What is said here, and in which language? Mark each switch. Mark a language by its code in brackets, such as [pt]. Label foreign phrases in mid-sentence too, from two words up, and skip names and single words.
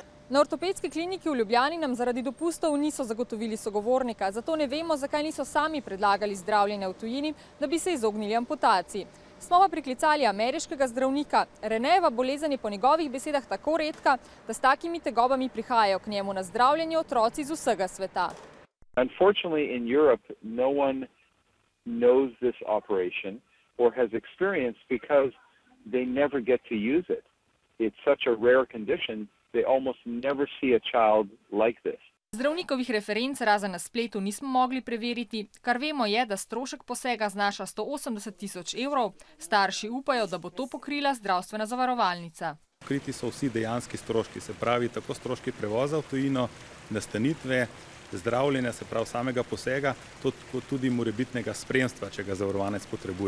[sl] Na ortopedski kliniki v Ljubljani nam zaradi dopustov niso zagotovili sogovornika, zato ne vemo, zakaj niso sami predlagali zdravljenja v tujini, da bi se izognili amputaciji. Smo pa priklicali ameriškega zdravnika. Renejeva bolezen je po njegovih besedah tako redka, da s takimi tegobami prihajajo k njemu na zdravljenje otroci iz vsega sveta. [en] Unfortunately, in Europe, no one knows this operation or has experience because they never get to use it. It's such a rare condition. They almost never see a child like this. [sl] Zdravnikovih referenc razen na spletu nismo mogli preveriti. Kar vemo je, da strošek posega znaša 180 000 evrov. Starši upajo, da bo to pokrila zdravstvena zavarovalnica. Pokriti so vsi dejanski stroški, se pravi tako stroški prevoza v tujino, nastanitve, zdravljenja, se pravi samega posega, tudi morebitnega spremstva, če ga zavarovanec potrebuje.